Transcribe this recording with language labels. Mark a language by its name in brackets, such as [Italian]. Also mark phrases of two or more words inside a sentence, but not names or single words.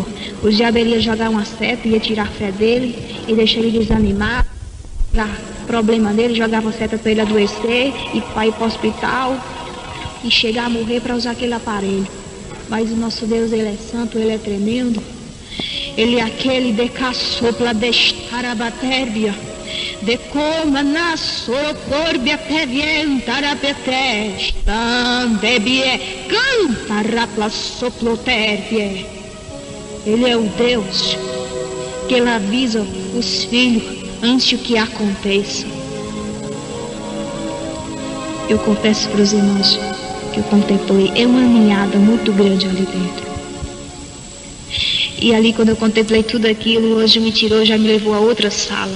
[Portuguese] O diabo ia jogar uma seta, ia tirar a fé dele e deixar ele desanimar. Dar problema dele, jogava a seta para ele adoecer e para ir para o hospital e chegar a morrer para usar aquele aparelho. Mas o nosso Deus, ele é santo, ele é tremendo. Ele é aquele de caçopla destar a batérbia. De como na sorocorbia pevientara petesta, debie cantara pla soploterpie. Ele é o Deus que ele avisa os filhos antes que aconteça. Eu confesso para os irmãos que eu contemplei, é uma ninhada muito grande ali dentro. E ali quando eu contemplei tudo aquilo, o anjo me tirou, já me levou a outra sala.